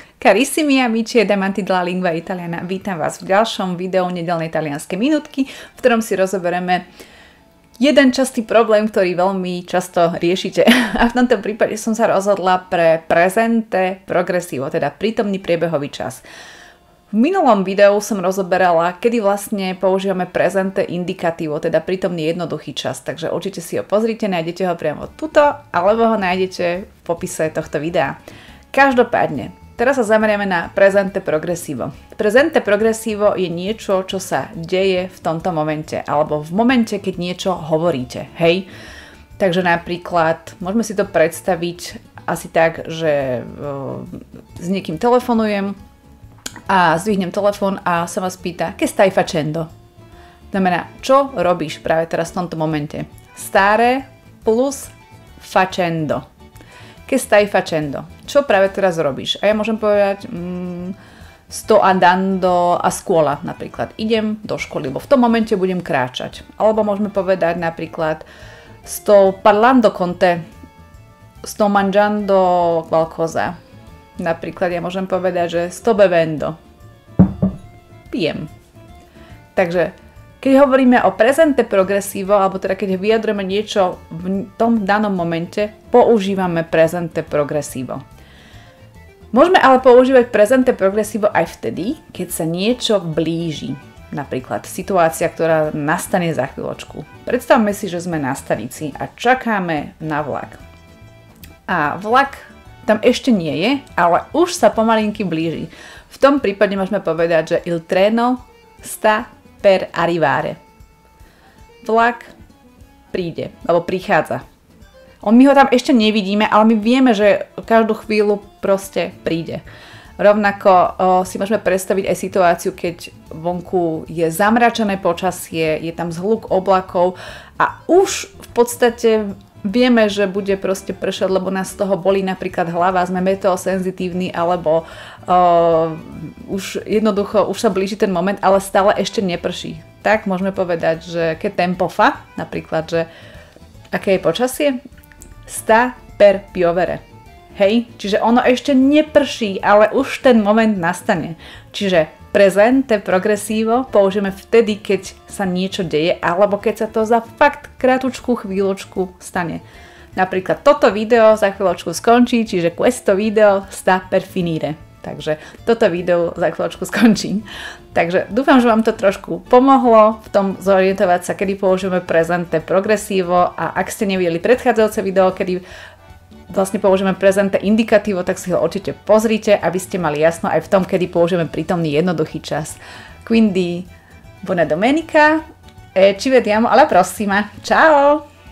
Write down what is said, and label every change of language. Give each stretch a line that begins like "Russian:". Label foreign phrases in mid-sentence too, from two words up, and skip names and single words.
Italian: Carissimi amici ed amanti della lingua italiana,
Slovak: vítam vás v ďalšom videu nedeľnej talianskej minútky, v ktorom si rozoberieme jeden častý problém, ktorý veľmi často riešite. A v tomto prípade som sa rozhodla pre
Italian: presente progresivo,
Slovak: teda prítomný priebehový čas. V minulom videu som rozoberala, kedy vlastne používame
Italian: presente indicativo,
Slovak: teda prítomný jednoduchý čas, takže určite si ho pozrite, nájdete ho priamo tuto, alebo ho nájdete v popise tohto videa. Každopádne, teraz sa zameriame na
Italian: presente progresivo. Presente progresivo
Slovak: je niečo, čo sa deje v tomto momente, alebo v momente, keď niečo hovoríte, hej? Takže napríklad, môžeme si to predstaviť asi tak, že s niekým telefonujem a zdvihnem telefón a sa vás pýta,
Italian: che stai facendo?
Slovak: Znamená, čo robíš práve teraz v tomto momente?
Italian: Stare plus facendo. Che stai facendo?
Slovak: Čo práve teraz robíš? A ja môžem povedať
Italian: sto andando a scuola
Slovak: napríklad. Idem do školy, lebo v tom momente budem kráčať. Alebo môžeme povedať napríklad
Italian: sto parlando con te, sto mangiando qualcosa.
Slovak: Napríklad ja môžem povedať, že
Italian: sto bevendo.
Slovak: Pijem. Takže keď hovoríme o
Italian: presente progresivo,
Slovak: alebo teda keď vyjadrujeme niečo v tom danom momente, používame
Italian: presente progresivo.
Slovak: Môžeme ale používať
Italian: presente progresivo
Slovak: aj vtedy, keď sa niečo blíži. Napríklad situácia, ktorá nastane za chvíľočku. Predstavme si, že sme na stanici a čakáme na vlak. A vlak tam ešte nie je, ale už sa pomalinky blíži. V tom prípade môžeme povedať, že
Italian: il treno sta per arrivare.
Slovak: Vlak príde, alebo prichádza. My ho tam ešte nevidíme, ale my vieme, že každú chvíľu proste príde. Rovnako si môžeme predstaviť aj situáciu, keď vonku je zamračené počasie, je tam zhluk oblakov a už v podstate vieme, že bude proste pršať, lebo nás z toho bolí napríklad hlava, sme meteosenzitívni, alebo už jednoducho, už sa blíži ten moment, ale stále ešte neprší. Tak môžeme povedať, že
Italian: che tempo fa,
Slovak: napríklad, že aké je počasie?
Italian: Sta per piovere.
Slovak: Hej? Čiže ono ešte neprší, ale už ten moment nastane. Čiže
Italian: presente progresivo
Slovak: použijeme vtedy, keď sa niečo deje, alebo keď sa to za fakt krátku chvíľočku stane. Napríklad toto video za chvíľočku skončí, čiže
Italian: questo video sta per finire.
Slovak: Takže toto video za chvíľočku skončí. Takže dúfam, že vám to trošku pomohlo v tom zorientovať sa, kedy použijeme
Italian: presente progresivo,
Slovak: a ak ste nevideli predchádzajúce video, kedy vlastne použijeme
Italian: presente indicativo,
Slovak: tak si ho určite pozrite, aby ste mali jasno aj v tom, kedy použijeme prítomný jednoduchý čas.
Italian: Quindi buona domenica e ci vediamo alla prossima. Ciao!